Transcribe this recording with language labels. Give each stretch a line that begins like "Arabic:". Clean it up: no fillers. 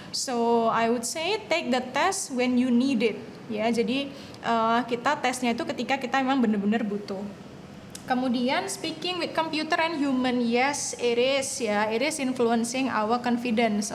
English: So I would say take the test when you need it ya.
Indonesian: Jadi kita tesnya itu ketika kita memang benar-benar butuh. Kemudian
English: speaking with computer and human, yes it is ya, it is influencing our confidence.